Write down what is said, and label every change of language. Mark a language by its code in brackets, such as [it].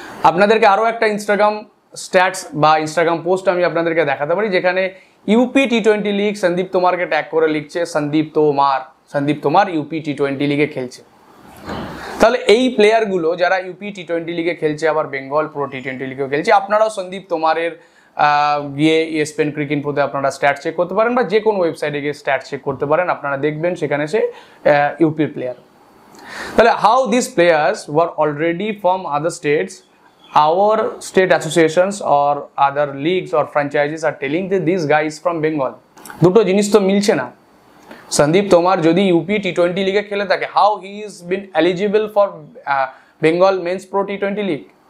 [bn] আপনাদেরকে আরও একটা ইনস্টাগ্রাম স্ট্যাটস বা ইনস্টাগ্রাম পোস্ট আমি আপনাদেরকে দেখাতে পারি, যেখানে UP T20 league Sandeep তোমারকে tag করে লিখছে সন্দীপ তোমার ইউপি টি20 লিগে খেলছে। তাহলে এই প্লেয়ারগুলো যারা ইউপি টি20 লিগে খেলছে, আবার বেঙ্গল প্রো টি20 লিগেও খেলছে, আপনারাও সন্দীপ তোমারের গিয়ে ESPN ক্রিকইনফোতে আপনারা স্ট্যাট চেক করতে পারেন, বা যে কোনো ওয়েবসাইটে গিয়ে স্ট্যাট চেক করতে পারেন, আপনারা দেখবেন সেখানে সে ইউপির প্লেয়ার। [en] তাহলে how this players were already from other states, our state associations or other leagues or franchises are telling that these guys from Bengal. [bn] দুটো জিনিস তো মিলছে না। সন্দীপ তোমার যদি ইউপি টি20 লিগে খেলে থাকে, [en] How he is bin eligible for Bengal men's pro T20 league?